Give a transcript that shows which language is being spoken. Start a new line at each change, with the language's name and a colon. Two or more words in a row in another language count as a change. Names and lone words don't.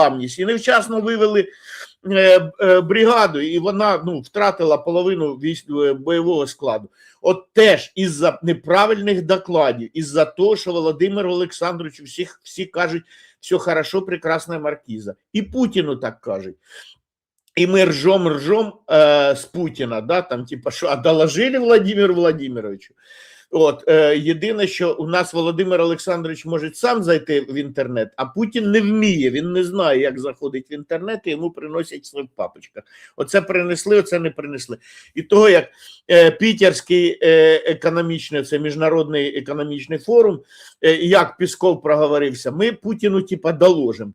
Ukrainian: І невчасно вивели бригаду, і вона втратила половину бойового складу. От теж із-за неправильних докладів, із-за того, що Володимиру Олександровичу всі кажуть,
Russian: все хорошо,
Ukrainian: прекрасна маркіза. І Путіну так кажуть.
Russian: И мы ржем с Путіна, да, там типа, що, а доложили Владимиру Владимировичу.
Ukrainian: Єдине, що у нас Володимир Олександрович може сам зайти в інтернет, а Путін не вміє, він не знає, як заходить в інтернет, і йому приносять в своїх папочках. Оце принесли, оце не принесли. І того, як Пітерський економічний, це міжнародний економічний форум, як Пісков проговорився, ми Путіну типа доложимо.